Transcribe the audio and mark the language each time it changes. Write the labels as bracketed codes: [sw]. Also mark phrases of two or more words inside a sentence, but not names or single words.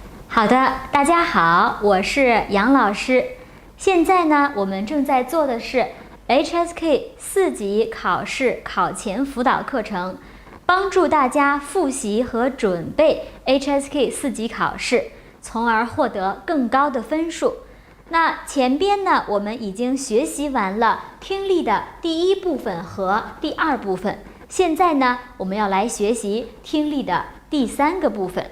[zh] 好的，大家好，我是杨老師。現在呢，我們正在做的是 HSK 4 級考試考前輔導課程，幫助大家複習和準備 HSK 4級考試，從而獲得更高的分數。那前邊呢，我們已經學習完了聽力的第一部分和第二部分，現在呢，我們要來學習聽力的第三個部分。